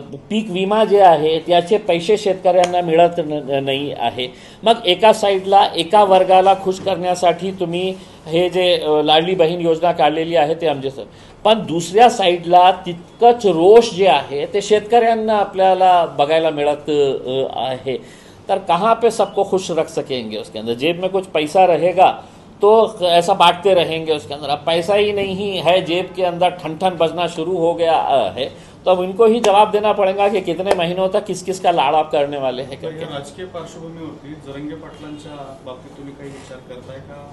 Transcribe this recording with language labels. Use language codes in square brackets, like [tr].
[mr] पीक विमा जे आहे त्याचे पैसे शेतकऱ्यांना मिळत नाही आहे. मग एका साईडला एका वर्गाला खुश करण्यासाठी तुम्ही हे जे लाडली बहीण योजना काढलेली आहे ते आमचे सर, पण दुसऱ्या साईडला तितकंच रोष जे आहे ते शेतकऱ्यांना आपल्याला बघायला मिळत आहे. [hi] तर कहाँ पे सबको खुश रख सकेंगे? उसके अंदर जेब में कुछ पैसा रहेगा तो ऐसा बांटते रहेंगे उसके अंदर. अब पैसा ही नहीं है जेब के अंदर, ठन ठन बजना शुरू हो गया है, तो अब इनको ही जवाब देना पड़ेगा कि कितने महीनों तक किस किस का लाड़ आप करने वाले हैं. [mr] राजकीय पार्श्वभूमीवरती जरंगे पाटलांच्या बाबतीत तुम्ही काही विचार करताय का?